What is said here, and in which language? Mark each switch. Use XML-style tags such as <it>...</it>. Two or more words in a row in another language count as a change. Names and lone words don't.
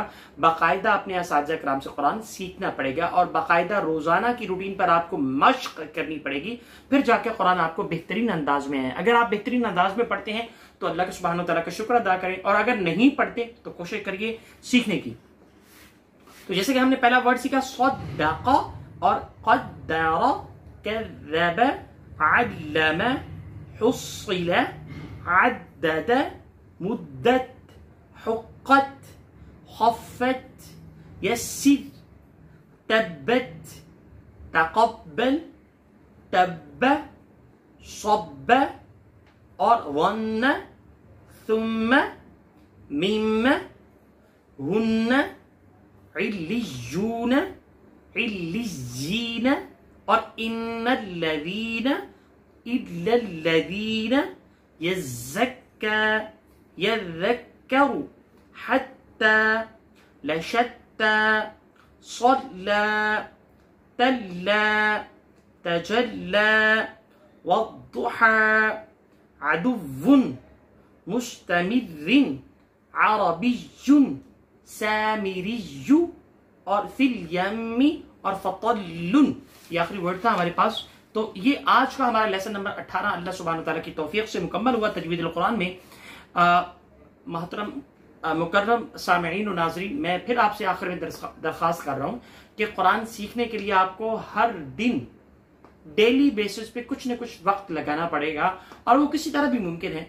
<ur>باقاعدہ اپنے اساتذہ کرام سے قرآن سیکھنا پڑے گا، اور باقاعدہ روزانہ کی روٹین پر آپ کو مشق کرنی پڑے گی، پھر جا کے قرآن آپ کو بہترین انداز میں ہے. اگر آپ بہترین انداز میں پڑھتے ہیں تو اللہ کے</ur> <ar>سبحانه تعالى</ar> <ur>کا شکر ادا کریں، اور اگر نہیں پڑھتے تو کوشش کریے سیکھنے کی. تو جیسے کہ ہم نے پہلا ورڈ سیکھا</ur> <ar>صدّقا اور قدّرا، كذّب، علّم، حصّل، عدّد، مدّت، حقّت، خفّفت، يسّر, تبّت، تقبّل، تبّ، سبّ، اور ونّ، ثمّ، ممّ، هنّ, علّيّون، علّيّين، اور إنّ الذين, إلا الذين يذكروا حتى لشتى صلى تلا تجلى والضحى عدو مستمر عربي سامري</ar> <ur>اور فل یمی اور فطل، یہ آخری ورڈ تھا ہمارے پاس. تو یہ آج کا ہمارا لیسن نمبر 18 اللہ سبحانہ وتعالیٰ کی توفیق سے مکمل ہوا تجوید القرآن میں. محترم مکرم سامعین و ناظرین، میں پھر آپ سے آخر میں درخواست کر رہا ہوں کہ قرآن سیکھنے کے لیے آپ کو ہر دن ڈیلی بیسس پہ کچھ نہ کچھ وقت لگانا پڑے گا، اور وہ کسی طرح بھی ممکن ہے.</ur>